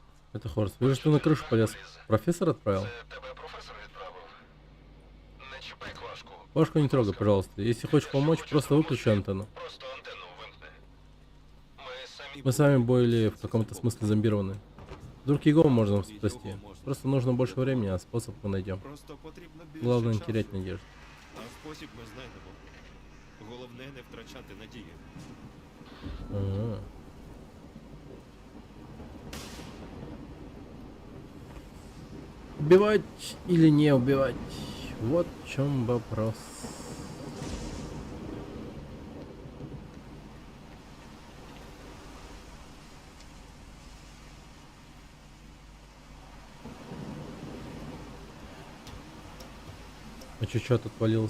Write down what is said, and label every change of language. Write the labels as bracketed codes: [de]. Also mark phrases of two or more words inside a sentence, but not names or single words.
[ru] Это Хорс. Вижу, что на крышу полез. Профессор отправил? [uk] Тебе професор відправив. Не чіпай квашку. [ru] Пашку не трогай, пожалуйста. Если хочешь помочь, просто выключи антенну. [uk] Просто антенну вимкни. [ru] Мы сами были в каком-то смысле зомбированы. Вдруг его можно спасти. Просто нужно больше времени, а способ мы найдем. Главное не терять надежду. [uk] А спосіб ми знайдемо. Головне не втрачати надію. Ага. [ru] Убивать или не убивать? Вот в чем вопрос. А чё тут отвалился?